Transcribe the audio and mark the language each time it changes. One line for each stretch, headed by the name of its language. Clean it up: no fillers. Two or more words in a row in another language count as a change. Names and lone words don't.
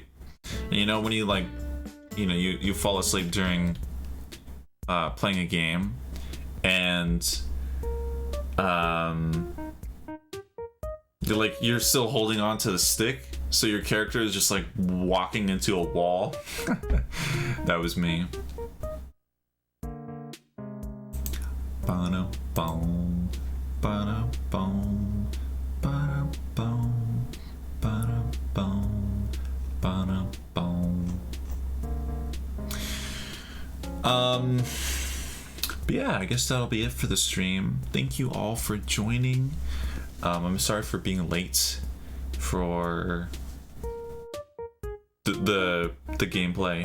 English: And, you know, when you like, you know, you fall asleep during playing a game, and you're still holding on to the stick, so your character is just like walking into a wall. That was me. Ba-da-boom, ba-da-boom, ba-da-boom, ba-da-boom, ba-da-boom. But yeah, I guess that'll be it for the stream. Thank you all for joining. I'm sorry for being late for the gameplay.